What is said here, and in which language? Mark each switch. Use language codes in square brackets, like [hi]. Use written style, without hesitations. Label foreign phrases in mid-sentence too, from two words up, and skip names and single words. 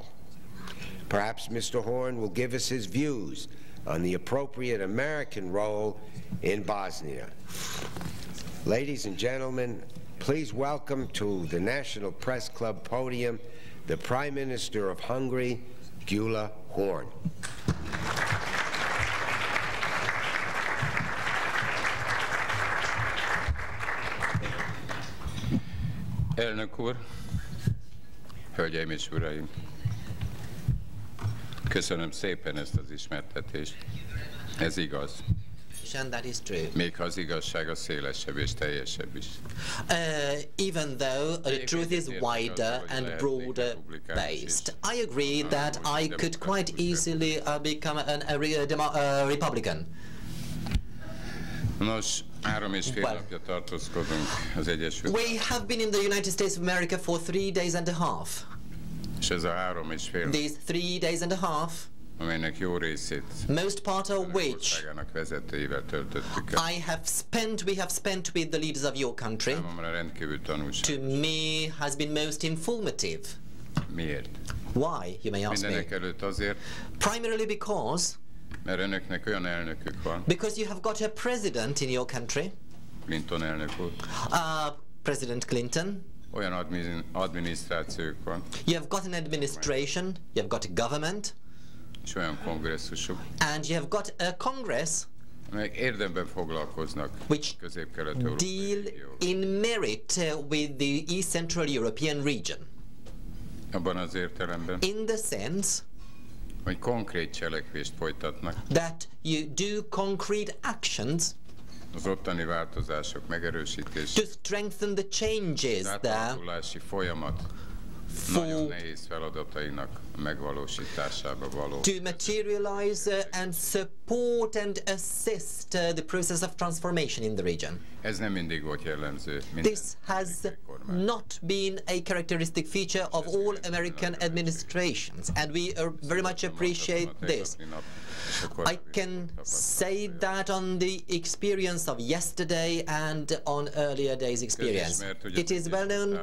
[en] Perhaps Mr. Horn will give us his views on the appropriate American role in Bosnia. Ladies and gentlemen, please welcome to the National Press Club podium the Prime Minister of Hungary, Gyula Horn. [hu] Elnök úr, hölgyeim és uraim! Köszönöm szépen ezt az ismertetést. Ez igaz. [en] And that is true. [hu] Még ha az igazság a szélesebb és teljesebb is. [en] Even though the truth is wider and broader based. I agree that I could quite easily become a Republican. [hu] Nos, 3,5 napja tartózkodunk az Egyesült [en] We have been in the United States of America for 3 days and a half. [hu] És ez a 3,5 [en] These 3 days and a half, [hu] amelynek jó részét [en] most part of which [hu] országának vezetőivel töltöttük el. [en] we have spent with the leaders of your country, [hu] Számomra rendkívül tanulságos. [en] to me has been most informative. [hu] Miért? [en] Why, you may ask me? [hu] Mindenek előtt azért, [en] Primarily because [hu] mert önöknek olyan elnökük van, [en] you have got a president in your country, [hu] Clinton elnök úr, [en] President Clinton. [hu] olyan adminisztrációk van, [en] You have got an administration, you have got a government, [hu] és olyan kongresszusok, [en] and you have got a Congress [hu] amelyek érdemben foglalkoznak [en] which [hu] közép-kelet-európai [en] deal [hu] régióval. [en] in merit with the East Central European region. [hu] Abban az értelemben, [en] In the sense [hu] hogy konkrét cselekvést folytatnak, [en] that you do concrete actions [hu] az ottani változások megerősítése, [en] to strengthen the changes [hu] az [en] there [hu] átalakulási folyamat nagyon nehéz feladatainak megvalósításába való. [en] to materialize and support and assist the process of transformation in the region. [hu] Ez nem mindig volt jellemző minden [en] This has [hu] amerikai kormány. [en] not been a characteristic feature of all American administrations, and we very much appreciate this. I can say that on the experience of yesterday and on earlier days' experience. It is well known.